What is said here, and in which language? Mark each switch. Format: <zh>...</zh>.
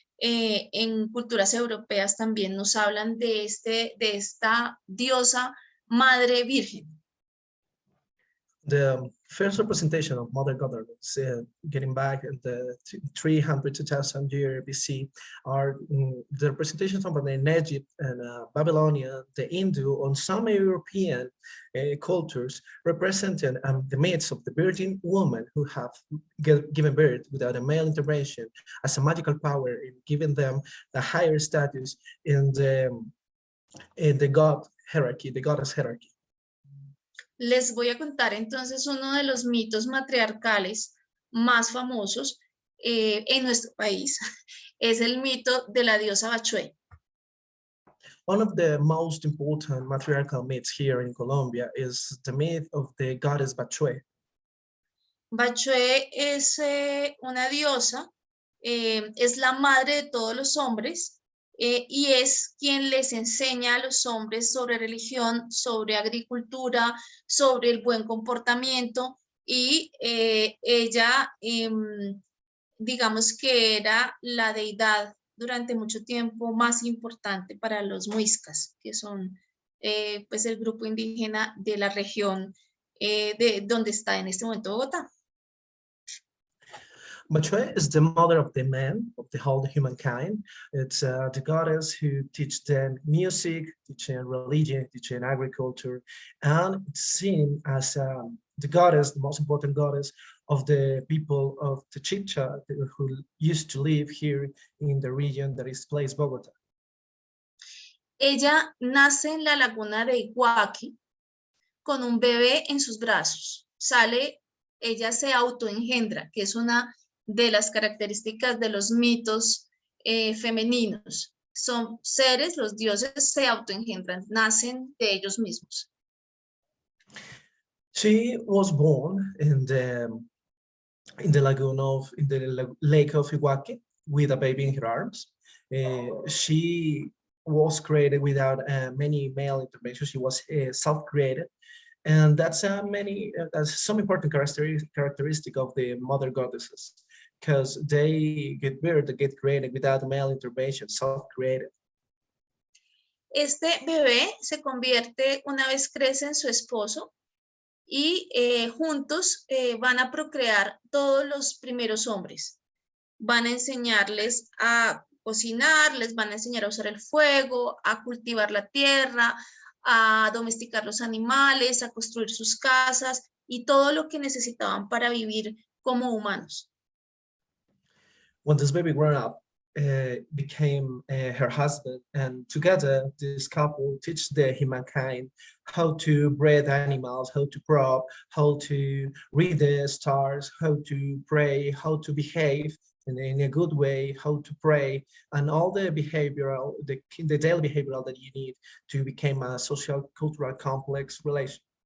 <es>en culturas europeas también nos hablan de esta diosa madre virgen.</es> <en>The first representation of mother goddess, getting back in the 300 to 2000 year BC, are the representations of in Egypt and Babylonia, the Hindu, and some European cultures representing the myths of the virgin woman who have given birth without a male intervention as a magical power in giving them the higher status in the god hierarchy, the goddess hierarchy.</en> <es>Les voy a contar entonces uno de los mitos matriarcales más famosos en nuestro país. Es el mito de la diosa Bachué.</es> <en>One of the most important matriarchal myths here in Colombia is the myth of the goddess Bachué.</en> <es>Bachué es una diosa, es la madre de todos los hombres, y es quien les enseña a los hombres sobre religión, sobre agricultura, sobre el buen comportamiento, y ella, digamos que era la deidad durante mucho tiempo más importante para los muiscas, que son pues el grupo indígena de la región de donde está en este momento Bogotá.</es> <en>Bachué is the mother of the man, of the whole humankind. It's the goddess who teaches them music, teaching religion, teaching agriculture, and it's seen as the goddess, the most important goddess of the people of the Chicha who used to live here in the region that is placed Bogotá.</en> <es>Ella nace en la laguna de Iguaque con un bebé en sus brazos. Ella se autoengendra, que es una de las características de los mitos femeninos. Son seres, los dioses se autoengendran, nacen de ellos mismos.</es> <en>She was born in the lake of Iguaque with a baby in her arms. She was created without many male interventions. She was self-created. And that's some important characteristic of the mother goddesses, because they get created without male intervention, self-created.</en> <es>Este bebé se convierte, una vez crece, en su esposo, y juntos van a procrear todos los primeros hombres. Van a enseñarles a cocinar, les van a enseñar a usar el fuego, a cultivar la tierra, a domesticar los animales, a construir sus casas y todo lo que necesitaban para vivir como humanos.</es> <en>When this baby grew up, became her husband, and together this couple teach the humankind how to breed animals, how to crop, how to read the stars, how to pray, how to behave in a good way, how to pray, and all the behavioral, the daily behavioral that you need to become a social, cultural, complex relation.</en>